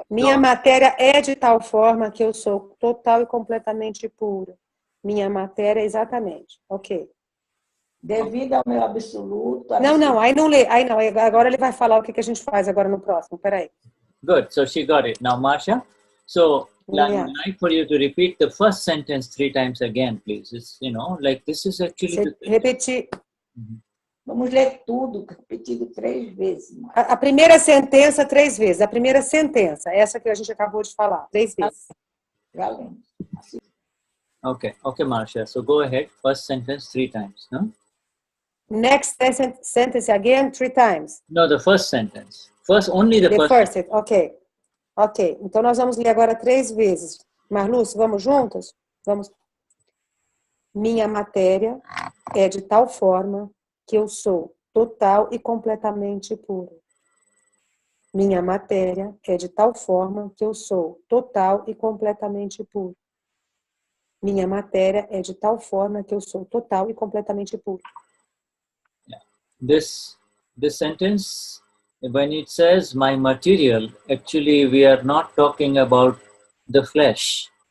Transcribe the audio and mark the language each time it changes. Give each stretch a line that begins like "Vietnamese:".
Portuguese: Minha matéria é de tal forma que eu sou total e completamente puro. Minha matéria, exatamente. Ok. Devido ao meu absoluto. Não, aí não lê. Aí não, agora ele vai falar o que a gente faz agora no próximo. Peraí.
English: Good. So she got it. Now, Marcia, so I Yeah. would like for you to repeat the first sentence 3 times again, please. It's, like this is actually...
Portuguese: Você repetir. Vamos ler tudo, repetido 3 vezes. A primeira sentença 3 vezes. A primeira sentença, essa que a gente acabou de falar, 3 vezes. Já lemos.
English: Okay. Okay, Marcia. So go ahead. First sentence 3 times. No? Next sentence again 3 times. No, the first sentence. First, only the first. Ok. Ok.
Portuguese: Então nós vamos ler agora 3 vezes. Marluce, vamos juntos? Vamos. Minha matéria é de tal forma que eu sou total e completamente puro. Minha matéria é de tal forma que eu sou total e completamente puro. Minha matéria é de tal forma que eu sou total e completamente puro.
English: Yeah. This sentence, when it says my material, actually we are not talking about the flesh.